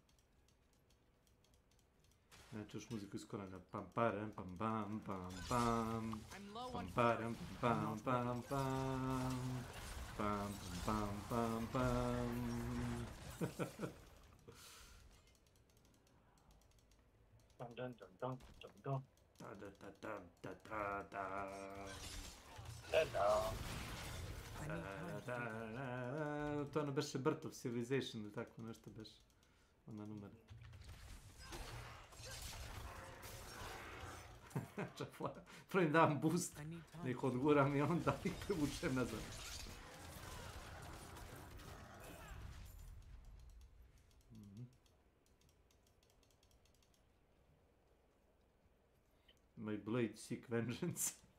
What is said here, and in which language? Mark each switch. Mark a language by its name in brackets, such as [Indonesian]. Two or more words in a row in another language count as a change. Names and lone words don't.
[Serbian] Ne, čuš muziku iz korana. Pam param pam pam pam pam. Pam param pam pam pam. Pam pam pam pam. Dun dun dun dun dun dun. Da da da da da da da. To ono beše Birth of Civilization ili tako nešto beše. Ona numera. Prvim dam boost, da ih odguram i onda ih privučem nazad. [English] My blade seek vengeance.